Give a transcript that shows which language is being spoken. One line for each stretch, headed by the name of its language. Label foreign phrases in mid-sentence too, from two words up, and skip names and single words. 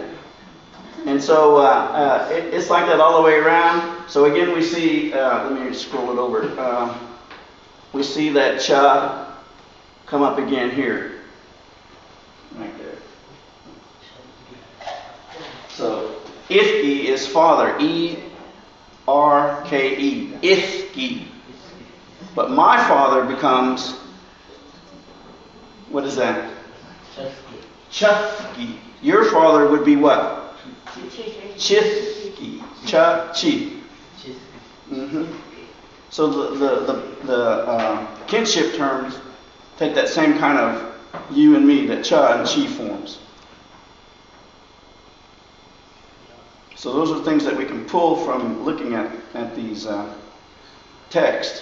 English: And so it's like that all the way around. So again we see, let me scroll it over. We see that cha come up again here. Right there. So Ifki is father. E-R-K-E. Ifki. But my father becomes, what is that? Chufki. Your father would be what? Chifki. Cha-chi. So the kinship terms take that same kind of you and me that cha and chi forms. So those are things that we can pull from looking at these texts.